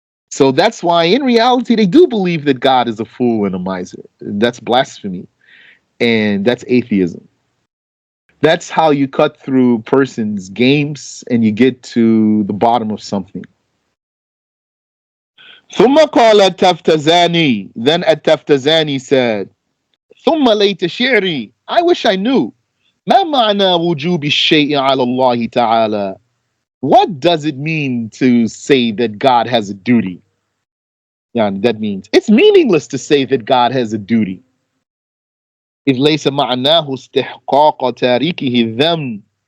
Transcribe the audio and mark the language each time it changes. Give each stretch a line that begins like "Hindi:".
English: So that's why, in reality, they do believe that God is a fool and a miser. That's blasphemy. And that's atheism. That's how you cut through persons' games and you get to the bottom of something.
Arabic: ثم قال التفتزاني.
English: Then التفتزاني said,
Arabic: ثم ليت شعري.
English: I wish I knew.
Arabic: ما معنى وجوب الشيء على الله تعالى?
English: What does it mean to say that God has a duty? Yeah, that means it's meaningless to say that God has a duty.
Arabic: إذ ليس معناه استحقاق تاركه الذم.